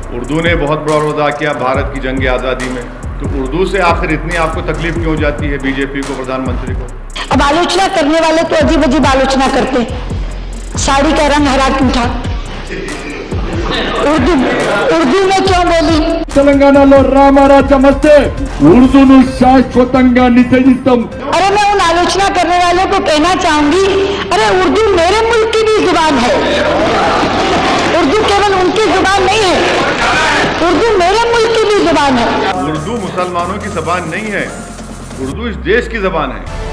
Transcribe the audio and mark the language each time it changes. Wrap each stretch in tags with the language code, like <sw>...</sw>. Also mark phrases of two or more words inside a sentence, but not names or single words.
<ur>اردو نے بہت بڑا رول ادا کیا بھارت کی جنگ آزادی میں، تو اردو سے آخر اتنی آپ کو تکلیف کیوں جاتی ہے بی جے پی کو، پردھان منتری کو؟ اب آلوچنا کرنے والے تو عجیب عجیب آلوچنا کرتے ہیں، ساڑی کا رنگ ہرا کیوں تھا، اردو میں کیوں بولی؟</ur> <te>తెలంగాణలో రామరాజ్యం వస్తే ఉర్దూను శాశ్వతంగా నిషేధిస్తాం.</te> <ur>ارے میں ان آلوچنا کرنے والوں کو کہنا چاہوں گی، ارے اردو میرے ملک کی بھی زبان ہے، اردو کیول ان کی زبان نہیں ہے، اردو میرے ملک کی بھی زبان ہے۔ اردو مسلمانوں کی زبان نہیں ہے، اردو اس دیش کی زبان ہے۔</ur>